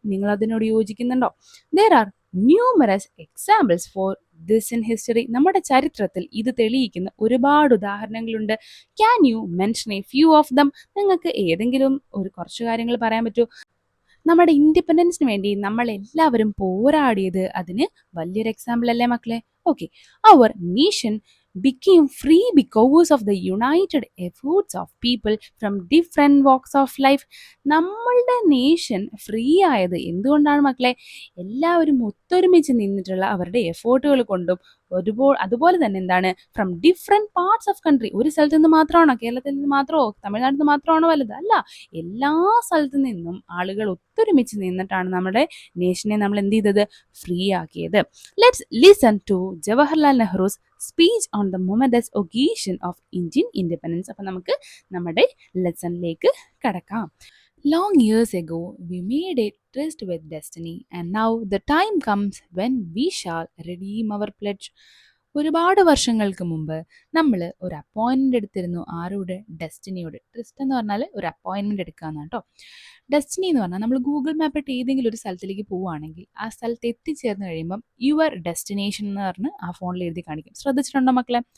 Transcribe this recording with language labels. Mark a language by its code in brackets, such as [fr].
[ml] നിങ്ങൾ അതിനോട് യോജിക്കുന്നുണ്ടോ? [en] There are numerous examples for this in history. [ml] നമ്മുടെ ചരിത്രത്തിൽ ഇത് തെളിയിക്കുന്ന ഒരുപാട് ഉദാഹരണങ്ങളുണ്ട്. [en] Can you mention a few of them? [ml] നിങ്ങൾക്ക് ഏതെങ്കിലും ഒരു കുറച്ച് കാര്യങ്ങൾ പറയാൻ പറ്റുമോ? നമ്മുടെ ഇൻഡിപെൻഡൻസിന് വേണ്ടി നമ്മൾ എല്ലാവരും പോരാടിയത് അതിന് വലിയൊരു എക്സാമ്പിൾ അല്ലേ മക്കളെ? [en] Okay, our nation became free because of the united efforts of people from different walks of life. [ml] നമ്മളുടെ നേഷൻ ഫ്രീ ആയത് എന്തുകൊണ്ടാണ് മക്കളെ? എല്ലാവരും ഒത്തൊരുമിച്ച് നിന്നിട്ടുള്ള അവരുടെ എഫേർട്ടുകൾ കൊണ്ടും അതുപോലെ തന്നെ എന്താണ്, [en] From different parts of country. [ml] ഒരു സ്ഥലത്ത് നിന്ന് മാത്രമാണോ, കേരളത്തിൽ നിന്ന് മാത്രമോ തമിഴ്നാട്ടിൽ നിന്ന് മാത്രമാണോ വലുത്? അല്ല, എല്ലാ സ്ഥലത്തു നിന്നും ആളുകൾ ഒത്തൊരുമിച്ച് നിന്നിട്ടാണ് നമ്മുടെ നേഷനെ നമ്മൾ എന്ത് ചെയ്തത്? ഫ്രീ ആക്കിയത്. [en] Let's listen to Jawaharlal Nehru's speech on the momentous occasion of Indian independence. [ml] അപ്പം നമുക്ക് നമ്മുടെ ലെസണിലേക്ക് കടക്കാം. [en] Long years ago, we made a tryst with destiny, and now the time comes when we shall redeem our pledge. [ml] ഒരുപാട് വർഷങ്ങൾക്ക് മുമ്പ് നമ്മൾ ഒരു അപ്പോയിൻമെൻ്റ് എടുത്തിരുന്നു. ആരോട്? ഡെസ്റ്റിനിയോട്. ട്രിസ്റ്റ് എന്ന് പറഞ്ഞാൽ ഒരു അപ്പോയിൻമെൻ്റ് എടുക്കാമെന്നാണ് കേട്ടോ. ഡെസ്റ്റിനി എന്ന് പറഞ്ഞാൽ നമ്മൾ ഗൂഗിൾ മാപ്പ് ഇട്ട് ഏതെങ്കിലും ഒരു സ്ഥലത്തിലേക്ക് പോവുകയാണെങ്കിൽ ആ സ്ഥലത്ത് എത്തിച്ചേർന്ന് കഴിയുമ്പം [en] your destination [ml] എന്ന് പറഞ്ഞ് ആ ഫോണിൽ എഴുതി കാണിക്കും. ശ്രദ്ധിച്ചിട്ടുണ്ടോ മക്കളെ?